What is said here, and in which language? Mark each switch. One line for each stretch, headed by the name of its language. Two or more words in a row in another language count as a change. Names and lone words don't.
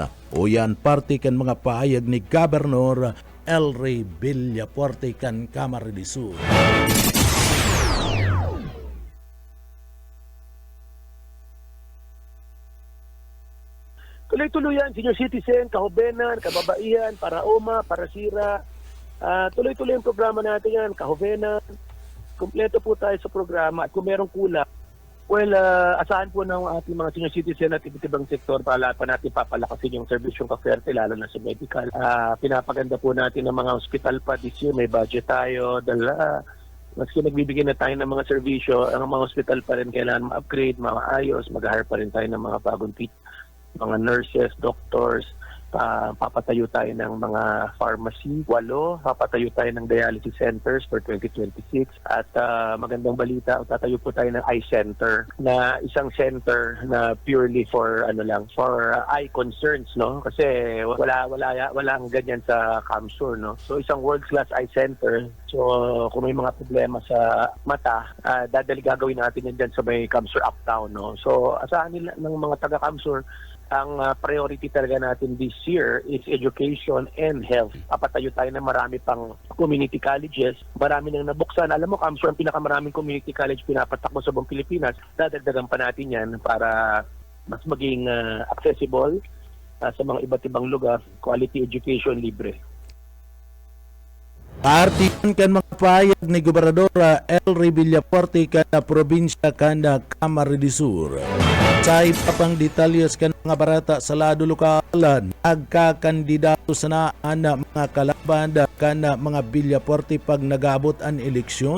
Bikol: O yan parte kan mga paayag ni Gobernador Elry Villafuerte kan Camarines Sur. Tuloy-tuloy yan,
English: senior citizen,
Bikol: kahobenan, kababaihan, para oma, para sira.
Filipino: Tuloy-tuloy yung programa natin yan, kahobenan. Kompleto po tayo sa programa at kung merong kulang, asahan po ng ating mga
English: senior citizen
Filipino: at iba't ibang sektor para pa natin papalakasin yung serbisyong ka-swerte, lalo na sa medical. Pinapaganda po natin ng mga hospital pa
English: this year,
Filipino: may budget tayo, maski nagbibigay na tayo ng mga serbisyo, ang mga hospital pa rin kailangan ma-upgrade, maayos, mag-hire pa rin tayo ng mga bagong mga nurses, doctors, papatayo tayo ng mga pharmacy, 8, papatayo tayo ng
English: dialysis centers for 2026
Filipino: at magandang balita, tatayo po tayo ng
English: eye center
Filipino: na isang center na
English: purely for for eye concerns,
Filipino: no? Kasi wala ang ganyan sa Camsur, no? So isang
English: world-class eye center.
Filipino: So kung may mga problema sa mata, gagawin natin yan dyan sa may Camsur Uptown, no? So asahan nila ng mga taga-Camsur, ang priority talaga natin
English: this year is education and health.
Filipino: Papatayo tayo ng marami pang community colleges. Marami nang nabuksan. Alam mo, Camsur, ang pinakamaraming community college pinapatakbo sa buong Pilipinas. Dadagdagan pa natin yan para mas maging accessible sa mga iba't ibang lugar.
English: Quality education,
Filipino: libre.
Bikol: Partiyan kan mga payag ni Gobernador Elry Villafuerte kan probinsya kan Camarines Sur. Sa ipapang detalyes kan mga barata sa lado lokalan, nagkakandidato sa naan mga kalaban kan mga Villafuerte pag nagabot ang eleksyon.